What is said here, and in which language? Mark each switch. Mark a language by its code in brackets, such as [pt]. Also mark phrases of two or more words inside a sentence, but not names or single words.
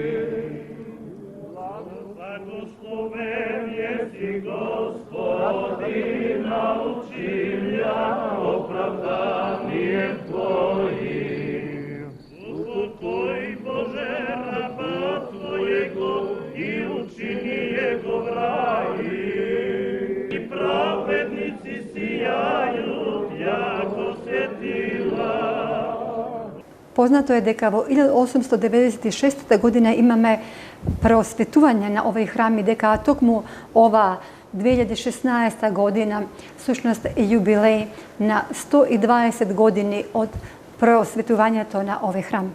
[cu] Благословен еси Господи, научи меня оправданием Твоим. Успокой, Боже, раба Твоего и учини Его в раи. И праведници сияют, яко светила. [mk] Познато je дека во 1896 година имаме преосветување на овој храм и дека токму ова 2016 година всушност е јубилеј на 120 години од преосветувањето на овој храм.